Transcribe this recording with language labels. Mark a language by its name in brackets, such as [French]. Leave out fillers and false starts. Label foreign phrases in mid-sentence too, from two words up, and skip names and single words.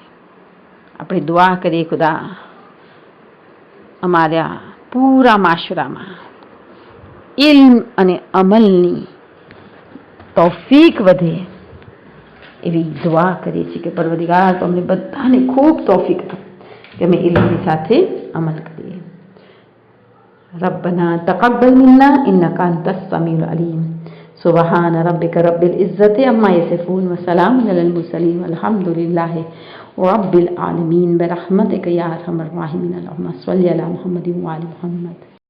[Gujarati] આપણે દુઆ કરીએ, ખુદા અમારા પૂરા માશરામાં ઇલ્મ અને અમલની તૌફીક વધે એવી દુઆ કરીએ છીએ કે પરવરદિગાર તો અમને બધાને ખૂબ તૌફીક આપે કે અમે ઇલ્મની સાથે અમલ કરીએ. [Arabic] ربنا تقبل منا إنك أنت السميع العليم سبحان ربك رب العزة عما يصفون وسلام على المرسلين والحمد لله رب العالمين برحمتك يا أرحم الراحمين اللهم صل على محمد وعلى محمد.